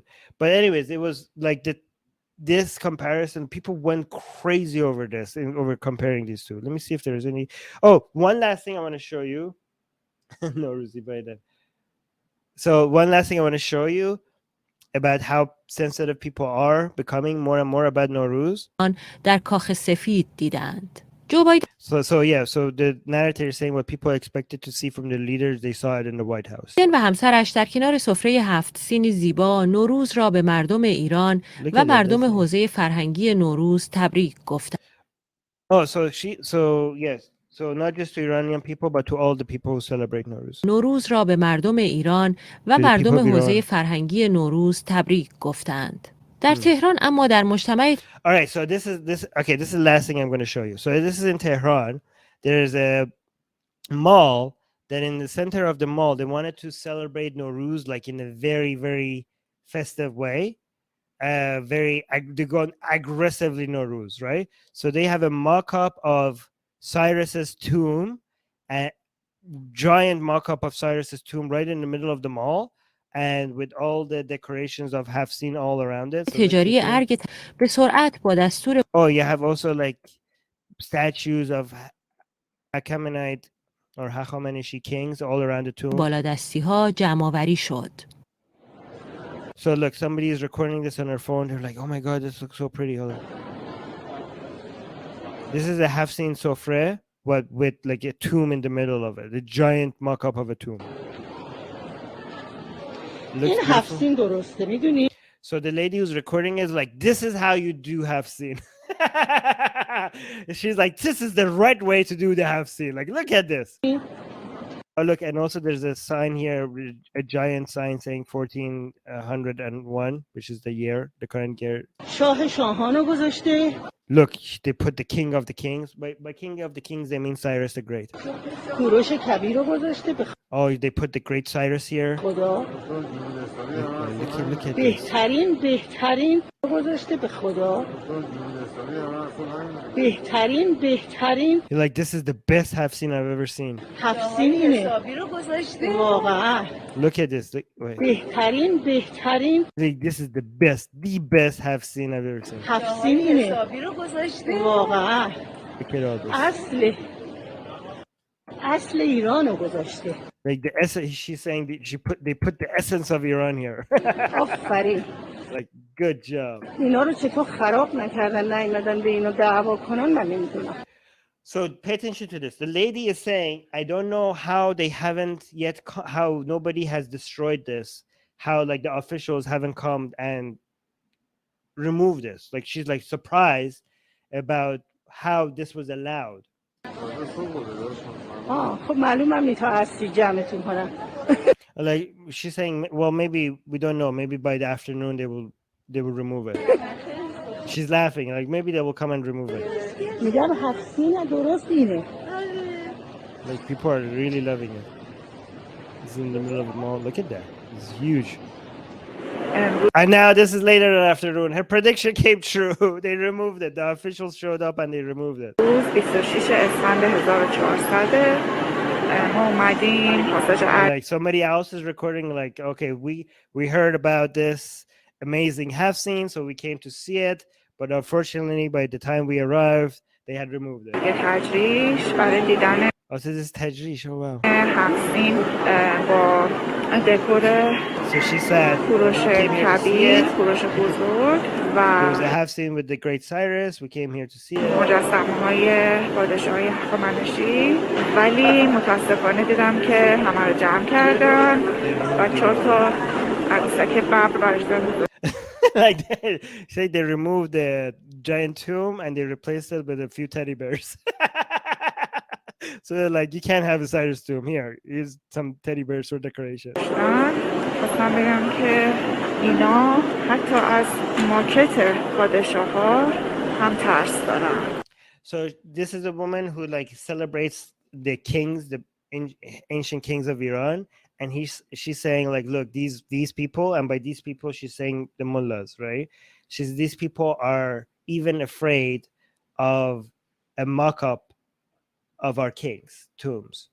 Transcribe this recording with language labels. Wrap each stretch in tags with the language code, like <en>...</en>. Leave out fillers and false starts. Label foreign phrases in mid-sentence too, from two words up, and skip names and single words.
<en>But anyways, it was like this comparison. People went crazy over this, over comparing these two. Let me see if there's any. One last thing I want to show you. No, Ruzi, by then. So one last thing I want to show you about how sensitive people are becoming more and more about Nowruz.</en> <fa>در کاخ سفید دیدند. جو بایدن</fa> <en>So the narrator is saying what people expected to see from the leaders, they saw it in the White House.</en> <fa>و همسرش در کنار سفره 7 سین زیبا نوروز را به مردم ایران و مردم حوزه فرهنگی نوروز تبریک گفتند.</fa> <en>So not just to Iranian people, but to all the people who celebrate Nowruz.</en> <fa>نوروز را به مردم ایران و مردم حوزه فرهنگی نوروز تبریک گفتند. در تهران اما در مجتمع</fa> <en>All right, so this is the last thing I'm going to show you. So this is in Tehran. There's a mall that in the center of the mall, they wanted to celebrate Nowruz like in a very, very festive way. They go aggressively Nowruz, right? So they have a mock-up of Cyrus's tomb, a giant mock-up of Cyrus's tomb right in the middle of the mall, and with all the decorations of Hafsin all around it.</en> <fa>تجاری ارگ به سرعت با دستور</fa> <en>you have also like statues of Achaemenid or Hachameneshi kings all around the tomb.</en> <fa>بالادستی‌ها جمع‌آوری شد.</fa> <en>So look, somebody is recording this on their phone. They're like, "Oh my God, this looks so pretty." Hold on. This is a Hafsin sofre, but with like a tomb in the middle of it, a giant mock-up of a tomb.</en> <fa>این هفسین درسته میدونی؟</fa> <en>So the lady who's recording is like, this is how you do Hafsin. She's like, this is the right way to do the Hafsin. Like, look at this. Oh, look, and also there's a sign here, a giant sign saying 1401, which is the year, the current year.</en> <fa>شاه شاهانو گذاشته.</fa> <en>Look, they put the king of the kings. By king of the kings, they mean Cyrus the Great.</en> <fa>کوروش کبیر رو گذاشته.</fa> <en>They put the great Cyrus here.</en> <fa>خدا.</fa> <en>Look at this.</en> <fa>بهترین گذاشته به خدا. بهترین.</fa> <en>You're like, this is the best Hafsin I've ever seen.</en> <fa>هفسین اینه. واقعا.</fa> <en>Look at this. Wait.</en> <fa>بهترین.</fa> <en>This is the best Hafsin I've ever seen.</en> <fa>هفسین اینه. واقعا.</fa> <en>Look at all this.</en> <fa>اصل ایرانو گذاشته.</fa> <en>Like the essence, she's saying they put the essence of Iran here.</en> <fa>آفرین.</fa> <en>Like, good job.</en> <fa>اینا رو چطور خراب نکردن نیومدن به اینو دعوا کنن من نمیدونم.</fa> <en>So pay attention to this. The lady is saying, I don't know how they haven't yet, how nobody has destroyed this, how like the officials haven't come and removed this. Like she's like surprised about how this was allowed.</en> <fa>خب معلومه میتا هستی جمعتون کنم.</fa> <en>Like she's saying, well, maybe we don't know. Maybe by the afternoon they will remove it. She's laughing. Like maybe they will come and remove it.</en> <fa>میگم هفسین درست اینه.</fa> <en>Like people are really loving it. It's in the middle of the mall. Look at that. It's huge. And now this is later in the afternoon. Her prediction came true. They removed it. The officials showed up and they removed it.</en> <fa>روز 26 اسفند 1400 ما اومدیم پاساژ</fa> <en>Like somebody else is recording like, okay, we heard about this amazing Hafsin, so we came to see it, but unfortunately by the time we arrived, they had removed it.</en> <fa>تجریش برای دیدن</fa> <en>Oh, so this is Tajrish. Oh, wow.</en> <fa>هفسین با دکور</fa> <en>So she said,</en> <fa>کوروش کبیر، کوروش بزرگ</fa> <en>there was a Hafsin with the great Cyrus. We came here to see it.</en> <fa>مجسمه‌های پادشاهی هخامنشی، ولی متاسفانه دیدم که همه رو جمع کردن و 4 تا عروسک ببر برش دادن.</fa> <en>Like they removed the giant tomb and they replaced it with a few teddy bears. So they're like, you can't have a Cyrus tomb here. Here's some teddy bears for decoration.</en> <fa>خواستم بگم که اینا حتی از ماکت پادشاه ها هم ترس دارن.</fa> <en>So this is a woman who like celebrates the kings, the ancient kings of Iran, and she's saying like, look, these people, and by these people she's saying the mullahs, right? These people are even afraid of a mock-up of our kings' tombs.</en>